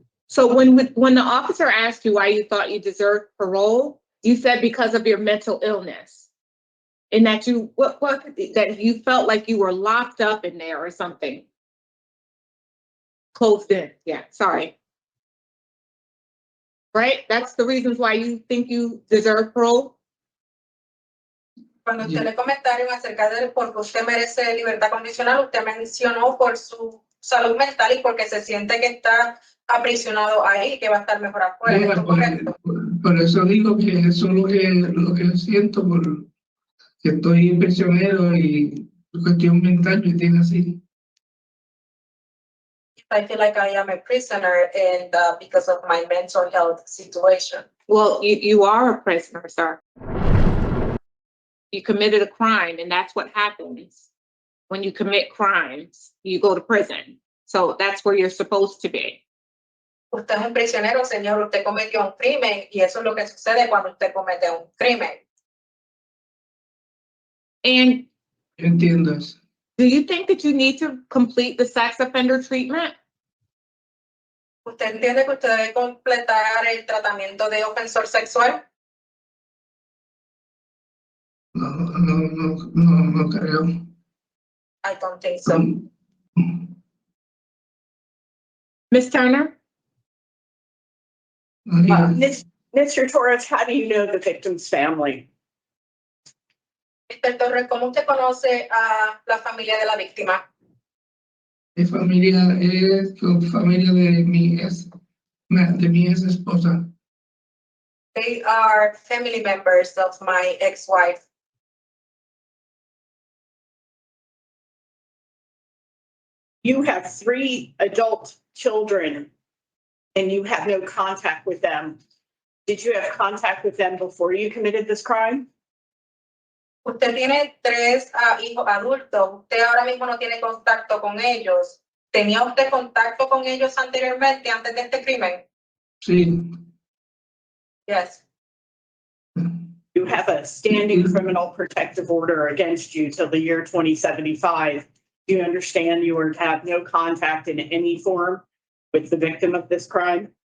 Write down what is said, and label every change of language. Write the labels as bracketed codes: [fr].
[en] So when the officer asked you why you thought you deserved parole, you said because of your mental illness, and that that you felt like you were locked up in there or something, closed in. Yeah, sorry. Right? That's the reasons why you think you deserve parole. [es] Cuando usted le comentaron acerca de porque usted merece libertad condicional, usted mencionó por su salud mental y porque se siente que está aprisionado ahí y que va a estar mejor afuera. Yeah, por eso digo que eso es lo que siento, porque estoy prisionero y cuestión mental me tiene así. [en] I feel like I am a prisoner and because of my mental health situation. Well, you are a prisoner, sir. You committed a crime, and that's what happens when you commit crimes. You go to prison. So that's where you're supposed to be. [es] Usted es un prisionero, señor. Usted cometió un crimen y eso es lo que sucede cuando usted comete un crimen. [en] And [es] Entiendo eso. [en] do you think that you need to complete the sex offender treatment? [es] ¿Usted entiende que usted debe completar el tratamiento de ofensor sexual? No creo. [en] I don't think so. Ms. Turner? Mr. Torres, how do you know the victim's family? Mr. [es] Torres, ¿cómo usted conoce a la familia de la víctima? Mi familia es familia de mi ex esposa. [en] They are family members of my ex-wife. You have 3 adult children and you have no contact with them. Did you have contact with them before you committed this crime? [es] Usted tiene 3 hijos adultos. Usted ahora mismo no tiene contacto con ellos. ¿Tenía usted contacto con ellos anteriormente, antes de este crimen? Sí. [en] Yes. You have a standing criminal protective order against you till the year 2075. Do you understand you are to have no contact in any form with the victim of this crime?